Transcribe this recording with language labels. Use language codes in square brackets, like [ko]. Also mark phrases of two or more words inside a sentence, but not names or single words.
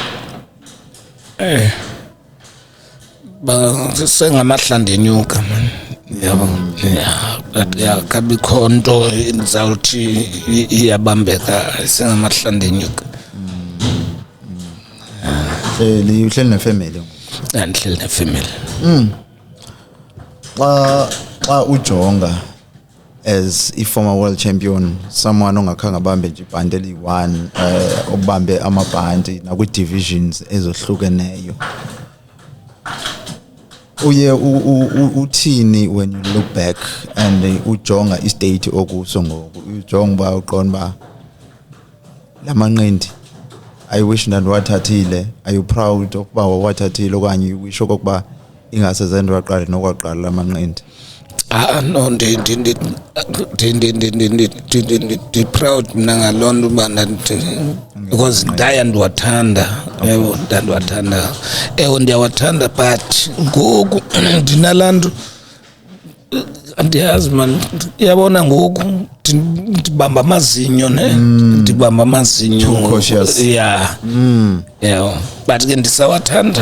[xh] sengamahlandla enyuka man yabo but yakabikho nto ndizawuthi iyabambeka sengamahlandla enyuka uhleli nefamily andihleli nefamily xa ujonga [en] as i-former world champion someone [xh] ongakhange abambe nje ibhanti eli-1 obambe amabhanti nakwi-divisions ezohlukeneyo uye uthini [en] when you look back and [xh] ujonga i-state okuso ngoku ujonga uba uqonda uba la manqindi [en] I wish [xh] ndandiwathathile [en] are you proud [xh] ukuba wawathathile okanye [en] you wish [xh] okokuba ingase zenze waqala nokwaqala la manqindi no ndi proud mina ngalonto uba because ndiwathanda yebo ndandiwathanda ndiyawathanda but ngoku ndinalanto andiyazi man yabona ngoku ndibamba amazinyo ne ndibamba amazinyo [en] yeah yeah [xh] but ke ndisawathanda